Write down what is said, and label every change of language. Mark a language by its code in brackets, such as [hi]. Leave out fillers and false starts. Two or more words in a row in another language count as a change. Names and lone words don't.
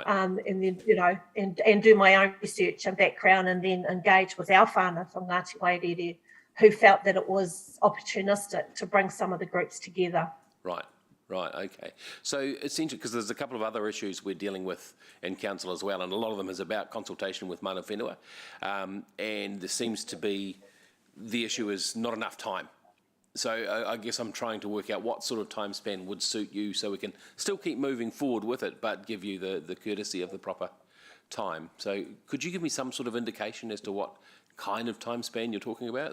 [en] And then, you know, and do my own research and background, and then engage with our whānau from Ngāti Wairere, who felt that it was opportunistic to bring some of the groups together. Right, okay. So it's interesting because there's a couple of other issues we're dealing with in council as well, and a lot of them is about consultation with [mi] mana whenua, [en] and there seems to be, the issue is not enough time. So I guess I'm trying to work out what sort of time span would suit you so we can still keep moving forward with it, but give you the courtesy of the proper time. So could you give me some sort of indication as to what kind of time span you're talking about?